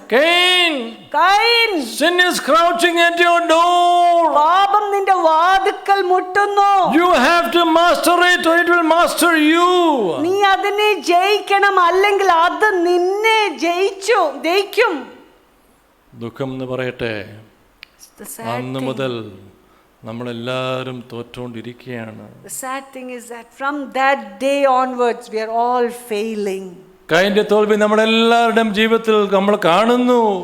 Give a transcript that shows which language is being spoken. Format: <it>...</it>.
<en>Cain, sin is crouching at your door.</en> <ml>പാപം നിന്റെ വാതിൽക്കൽ മുട്ടുന്നു.</ml> <en>You have to master it or it will master you.</en> <ml>നീ അതിനെ ജയിക്കണം, അല്ലെങ്കിൽ അത് നിന്നെ ജയിക്കും. ദുഃഖം എന്ന് പറയട്ടെ, അന്ന് മുതൽ നമ്മളെല്ലാവരും തോറ്റുകൊണ്ടിരിക്കുകയാണ്.</ml> <en>The sad thing is that from that day onwards we are all failing.</en> <ml>കയീന്റെ തോൽവി നമ്മളെല്ലാവരുടെയും ജീവിതത്തിൽ നമ്മൾ കാണുന്നു.</ml>